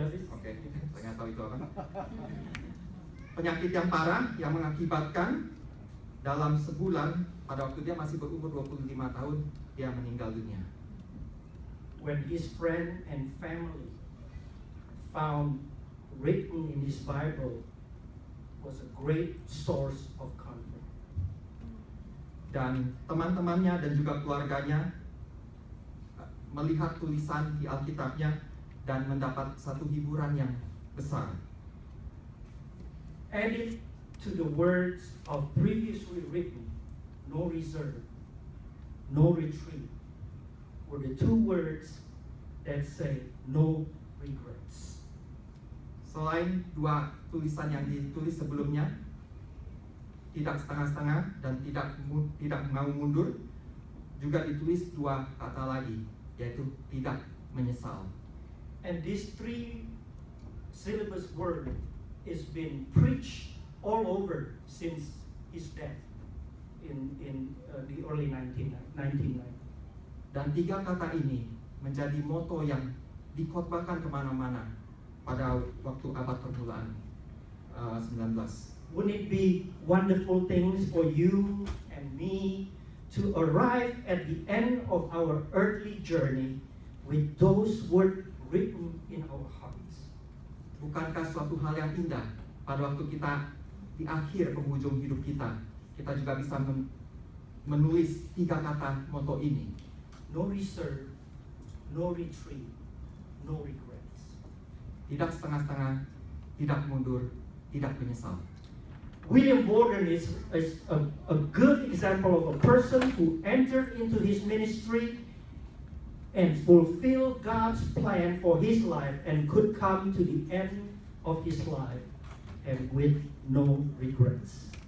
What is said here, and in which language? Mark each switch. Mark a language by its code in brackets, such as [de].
[id] Oke, saya nggak tahu itu apa. Penyakit yang parah yang mengakibatkan dalam sebulan pada waktu dia masih berumur 25 tahun dia meninggal dunia. [en] When his friend and family found written in his Bible was a great source of comfort. [id] Dan teman-temannya dan juga keluarganya melihat tulisan di Alkitabnya dan mendapat satu hiburan yang besar. [en] Added to the words of previously written, no reserve, no retreat, were the two words that say no regrets. [id] Selain dua tulisan yang ditulis sebelumnya, tidak setengah-setengah dan tidak mau mundur, juga ditulis dua kata lagi, yaitu tidak menyesal. [en] And this three syllabus word is been preached all over since his death in the early 1990s. [id] Dan tiga kata ini menjadi moto yang dikhotbahkan kemana-mana pada waktu abad permulaan 19. [en] Wouldn't it be wonderful things for you and me to arrive at the end of our earthly journey with those words written in our hearts? [id] Bukankah suatu hal yang indah pada waktu kita di akhir penghujung hidup kita juga bisa menulis tiga kata moto ini. [en] No reserve, no retreat, no regrets. [id] Tidak setengah-setengah, tidak mundur, tidak menyesal. [en] William Borden is a good example of a person who entered into his ministry and fulfilled God's plan for his life and could come to the end of his life and with no regrets.